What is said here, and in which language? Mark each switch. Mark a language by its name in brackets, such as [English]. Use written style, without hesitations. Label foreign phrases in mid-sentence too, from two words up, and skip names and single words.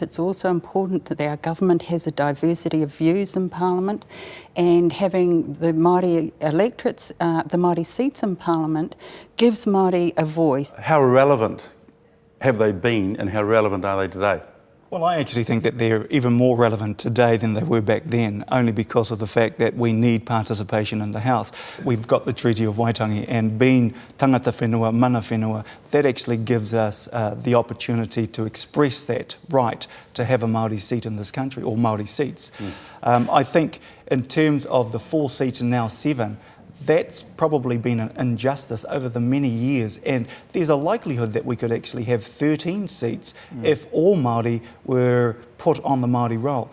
[English] It's also important that our government has a diversity of views in Parliament, and having the Māori electorates, the Māori seats in Parliament, gives Māori a voice. How relevant have they been, and how relevant are they today? Well, I actually think that they're even more relevant today than they were back then, only because of the fact that we need participation in the House. We've got the Treaty of Waitangi, and being [Māori] tangata whenua, mana whenua, [English] that actually gives us the opportunity to express that right to have a Māori seat in this country, or Māori seats. I think in terms of the 4 seats and now 7, that's probably been an injustice over the many years, and there's a likelihood that we could actually have 13 seats if all Māori were put on the Māori roll.